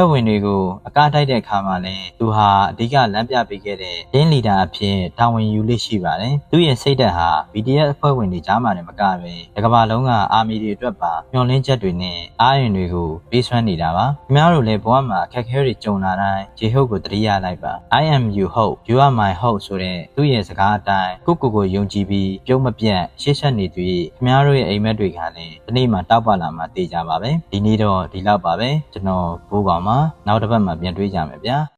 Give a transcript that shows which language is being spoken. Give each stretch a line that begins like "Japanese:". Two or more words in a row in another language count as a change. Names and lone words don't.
Burmese: ဝင်တွေကိုအကားတိုက်တဲ့အခါမှာလည်းသူဟာအဓိကလမ်းပြပေးခဲ့တဲ့တင်းလီဒါအဖြစ်တာဝန်ယူလေးရှိပါတယ်။သူ့ရဲ့စိ တ်ဓာတ်ဟာ BTS အဖွဲ့ဝင်တွေကြားမှာလည်းမကပဲကမ္ဘာလုံးကအာမီတွေအတွက်ပါမျှော်လင့်ချက်တွေနဲ့အားရုံတွေကိုပေးစွမ်းနေတာပါ။ခင်ဗျားတို့လည်းဘဝမှာအခက်အခဲတွေကြုံလာတိုင်း J-Hope ကိုသတိရလိုက်ပါ
English: I am you hope you are my hope
Burmese: ဆိုတဲ့သူ့ရဲ့စကားအတိုင်းကိုယုံကြည်ပြီးပြုံးမပြတ်ရှေ့ဆက်နေသူခင်ဗျားတို့ရဲ့အိမ်မက်တွေကလည်းဒီနေ့မှတောက်ပလာမှသိကြပါပဲ။ဒီနေ့တော့ဒီလောက်ပါပဲ။ကျွန်တော်ဘိုးကောင်မှာနောက်တစ်ပတ်မှပြန်တွေ့ကြမယ်ဗျာ။